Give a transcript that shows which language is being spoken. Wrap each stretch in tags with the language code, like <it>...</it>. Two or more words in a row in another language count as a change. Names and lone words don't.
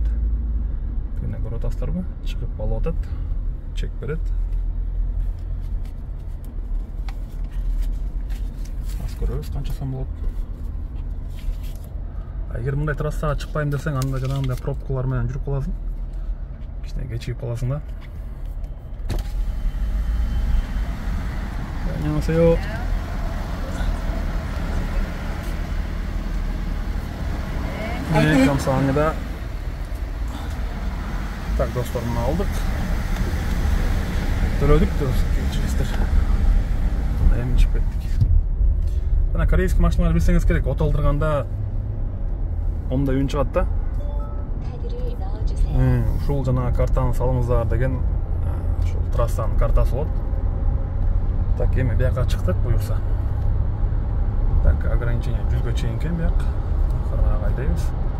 <ky>Тегине көрүп атасыздарбы? Чыгып алып атат, чек берет. Аз көрөбүз канча сом болот. Эгер мындай трассага чыкпайм десең, анда жанагындай пробкалар менен жүрүп каласың. Кичине кечигип каласың да.</ky> <ko>안녕하세요. 네, 감사합니다.</ko> <ky>Так, достор, мына алдык. төлөдүк кечиресиздер. Эми чыгып кеттик. Жана корейский машиналар билсеңиз керек, отолдурганда ондай үн чыгат да.</ky> <ko>카드를 넣어주세요.</ko> <ky>Ушул жана картаны салыңыздар деген ушул трассанын картасы болот. Так, эми бияка чыктык буюрса. Так, ограничение 100га чейин экен бияк. Кармана айдайбыз.</ky>